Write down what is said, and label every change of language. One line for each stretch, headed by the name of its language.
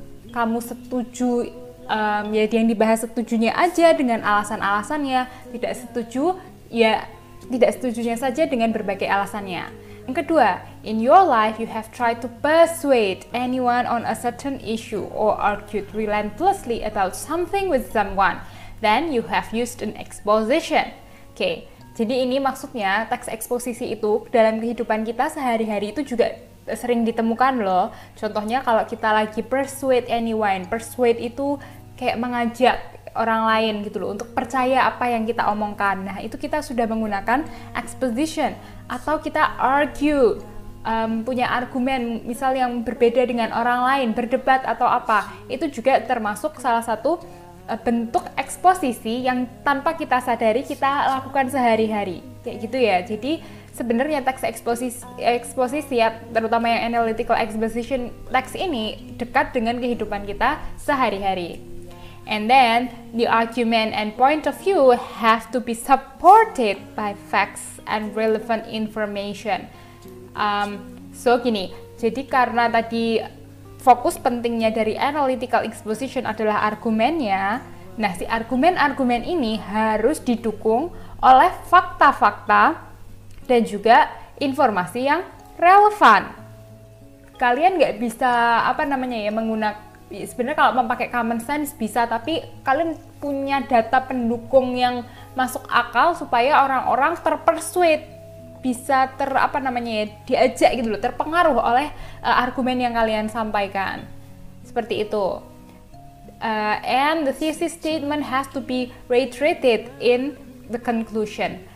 Indonesian: Kamu setuju ya yang dibahas setujunya aja dengan alasan-alasannya, tidak setuju ya tidak setujunya saja dengan berbagai alasannya. Yang kedua,
English: in your life you have tried to persuade anyone on a certain issue or argued relentlessly about something with someone, then you have used an exposition.
Indonesian: Oke, jadi ini maksudnya teks eksposisi itu dalam kehidupan kita sehari-hari itu juga sering ditemukan loh. Contohnya kalau kita lagi
English: persuade anyone,
Indonesian: persuade itu kayak mengajak orang lain gitu loh untuk percaya apa yang kita omongkan. Nah, itu kita sudah menggunakan exposition. Atau kita argue, punya argumen misal yang berbeda dengan orang lain, berdebat atau apa. Itu juga termasuk salah satu bentuk eksposisi yang tanpa kita sadari kita lakukan sehari-hari. Kayak gitu ya. Jadi sebenarnya teks eksposisi ya, terutama yang analytical exposition text ini dekat dengan kehidupan kita sehari-hari.
English: And then, the argument and point of view have to be supported by facts and relevant information.
Indonesian: So gini, jadi karena tadi fokus pentingnya dari analytical exposition adalah argumennya, nah si argumen-argumen ini harus didukung oleh fakta-fakta dan juga informasi yang relevan. Kalian nggak bisa menggunakan, sebenarnya kalau memakai common sense bisa, tapi kalian punya data pendukung yang masuk akal supaya orang-orang terpersuade, bisa diajak gitu loh, terpengaruh oleh argumen yang kalian sampaikan. Seperti itu.
English: And the thesis statement has to be reiterated in the conclusion.